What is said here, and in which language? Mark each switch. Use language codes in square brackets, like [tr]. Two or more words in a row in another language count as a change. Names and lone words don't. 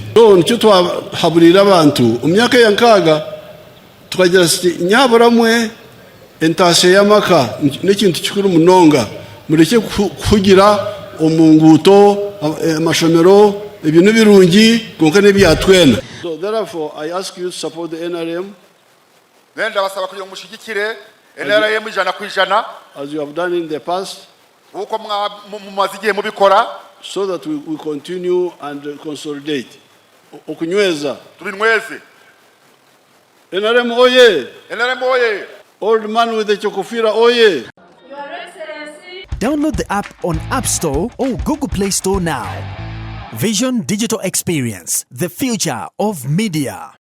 [nyn] So nicyo twahaburira abantu umyaka yankaga tukagira siti nyaburamwe entase y'amaka n'ikintu kikuru munonga mureke kugira omunguto amashomero ibintu birungi konka nebyatwena. [en] So therefore I ask you to support the NRM. [nyn] Nenda basaba kugira mushigikire NRM 100% [en] as you have done in the past, [nyn] uko mumazigiye mubikora, [en] so that we continue and consolidate. [nyn] Okunyweza tubinyweze. NRM oye, NRM oye. [en] Old man with the chokofira oye. Your Excellency. Download the app on App Store or Google Play Store now. Vision Digital Experience, the future of media.